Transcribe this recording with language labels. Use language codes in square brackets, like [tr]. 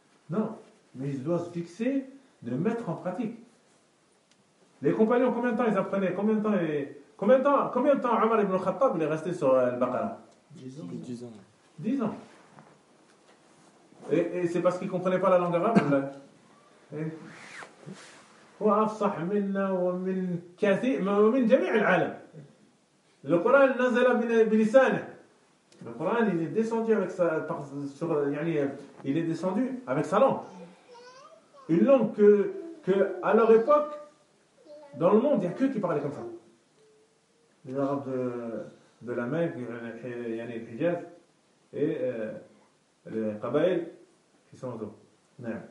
[fr] Non, mais il doit se fixer de mettre en pratique. Les compagnons, combien de temps ils apprenaient? Combien de temps Omar ibn Khattab est resté sur le Baqara? 10 ans. Et c'est parce qu'ils ne comprenaient pas la langue arabe. [ar] وأفصح منا ومن كثير ومن جميع العالم. القرآن نزل بلسانه. [fr] Le Coran il est descendu avec sa sur يعني il est descendu avec sa langue. Une langue que à leur époque dans le monde il y a que qui parlaient comme ça. Les Arabes de la Mecque, yani le Hijaz et les Qabaïl qui sont autour. Non.